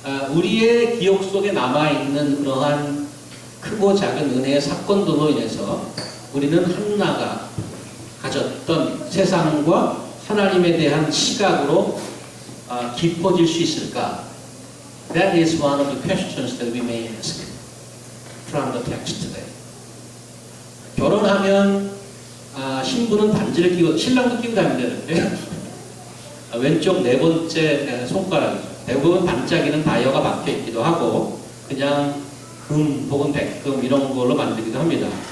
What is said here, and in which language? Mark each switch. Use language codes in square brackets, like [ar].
[ko] 우리의 기억 속에 남아있는 그러한 크고 작은 은혜의 사건들로 인해서 우리는 한나가 가졌던 세상과 하나님에 대한 시각으로 깊어질 수 있을까? [en] That is one of the questions that we may ask from the text today. [ko] 결혼하면 신부는 반지를 끼고 신랑도 끼고 다니면 되는데 왼쪽 네 번째 손가락이죠. 대부분 반짝이는 다이어가 박혀 있기도 하고 그냥 금 혹은 백금 이런 걸로 만들기도 합니다.